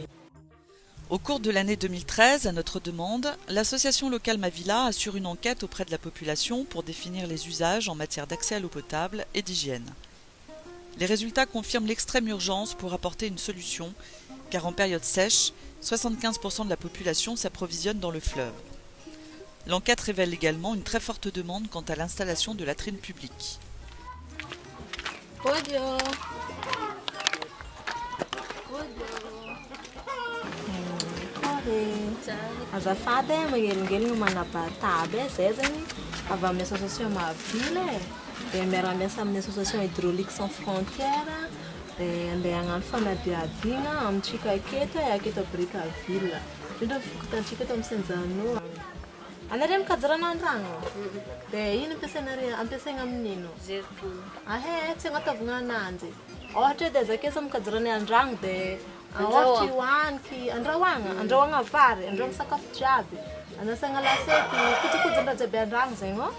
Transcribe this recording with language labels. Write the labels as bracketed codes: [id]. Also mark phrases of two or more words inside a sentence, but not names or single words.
[fr] Au cours de l'année 2013, à notre demande, l'association locale Mavila assure une enquête auprès de la population pour définir les usages en matière d'accès à l'eau potable et d'hygiène. Les résultats confirment l'extrême urgence pour apporter une solution, car en période sèche, 75% de la population s'approvisionne dans le fleuve. L'enquête révèle également une très forte demande quant à l'installation de latrines publiques. [mg] Azafady magnelingelina manabataba zay zany avy amin'ny association Mavila dia miara-miasa amin'ny association Hydrauliques sans frontières dia andeha hagnano fanadiadiana amintsika aketo Brickaville indrindra fokotantsika eto amin'ny Saint-Jean. Anareo mikajy rano an-drano dia ino ampiasaigna amin'ino? Tsy agnataovagna ananjy. Ohatra dia zakesa mikajy rano an-drano dia ohatra hoaniky andrahoagna vary, andrahoagna sakafo jiaby, anasagna lasety, kojakojan-draha jiaby an-drano zegny ô.